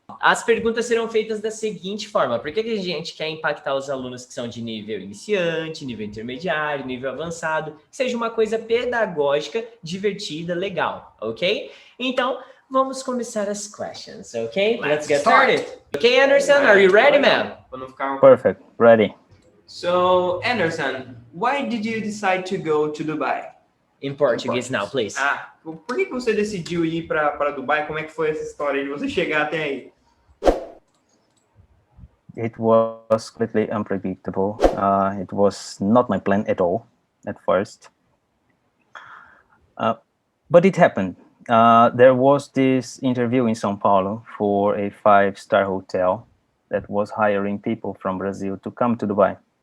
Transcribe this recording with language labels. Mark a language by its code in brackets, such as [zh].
[pt] As perguntas serão feitas da seguinte forma: por que a gente quer impactar os alunos que são de nível iniciante, nível intermediário, nível avançado, que seja uma coisa pedagógica, divertida, legal, ok? Então, vamos começar as questions, ok? [en] Let's get started. Okay, Anderson, are you ready, man? Perfect, ready. So, Anderson, why did you decide to go to Dubai? In Portuguese now, please. [pt] Por que você decidiu ir para Dubai? Como é que foi essa história de você chegar até aí? [en] It was completely unpredictable. It was not my plan at all at first. But it happened. There was this interview in São Paulo for a 5-star hotel that was hiring people from Brazil to come to Dubai.